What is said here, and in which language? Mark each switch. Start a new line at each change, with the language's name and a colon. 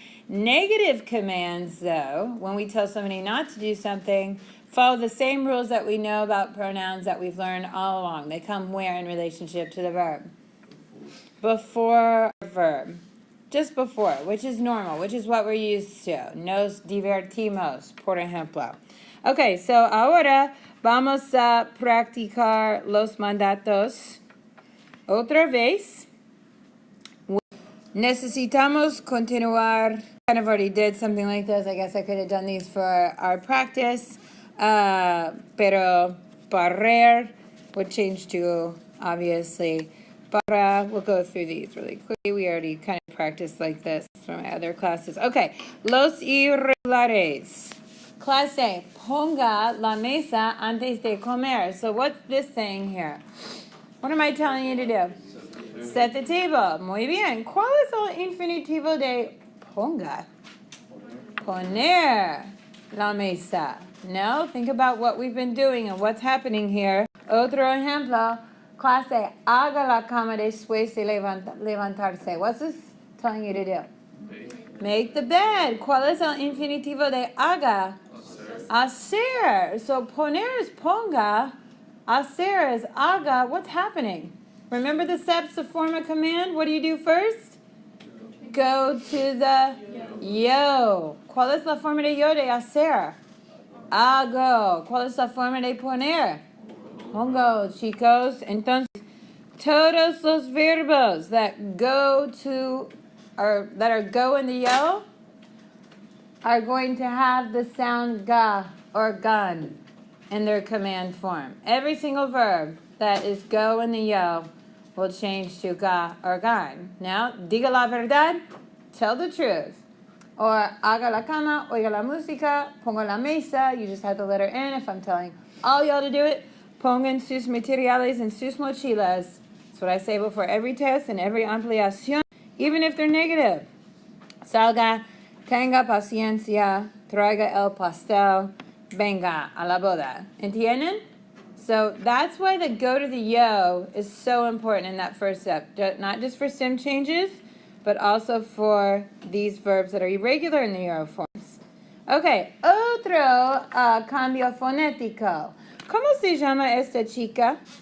English: Negative commands, though, when we tell somebody not to do something, follow the same rules that we know about pronouns that we've learned all along. They come where in relationship to the verb? Before verb. Just before, which is normal, which is what we're used to.
Spanish: Nos divertimos, por ejemplo. Okay, so ahora vamos a practicar los mandatos otra vez. Necesitamos continuar.
English: Kind of already did something like this. I guess I could have done these for our practice. Pero barrer would change to, obviously, para. We'll go through these really quickly. We already kind of practice like this from my other classes. Okay,
Spanish: los irregulares. Clase, ponga la mesa antes de comer.
English: So what's this saying here? What am I telling you to do? Set the table.
Spanish: Muy bien. ¿Cuál es el infinitivo de ponga? Poner la mesa.
English: No, think about what we've been doing and what's happening here.
Spanish: Otro ejemplo. Clase, haga la cama después de levantarse.
English: What's this telling you to do? Make the bed.
Spanish: ¿Cuál es el infinitivo de haga?
English: Hacer. So poner is ponga. Hacer is haga. What's happening? Remember the steps to form a command? What do you do first? Go to the yo.
Spanish: ¿Cuál es la forma de yo de hacer? Hago. ¿Cuál es la forma de poner? Pongo, chicos. Entonces, todos los verbos
English: that go to or that are go in the yo are going to have the sound ga or gun in their command form. Every single verb that is go in the yo will change to ga or gun. Now,
Spanish: diga la verdad,
English: tell the truth. Or
Spanish: haga la cama, oiga la música, ponga la mesa.
English: You just have the letter N if I'm telling all y'all to do it.
Spanish: Pongan sus materiales en sus mochilas.
English: That's what I say before every test and every ampliación, even if they're negative.
Spanish: Salga, tenga paciencia, traiga el pastel, venga a la boda. ¿Entienden?
English: So that's why the go to the yo is so important in that first step. Not just for stem changes, but also for these verbs that are irregular in the yo forms.
Spanish: Okay, otro cambio fonético. ¿Cómo se llama esta chica?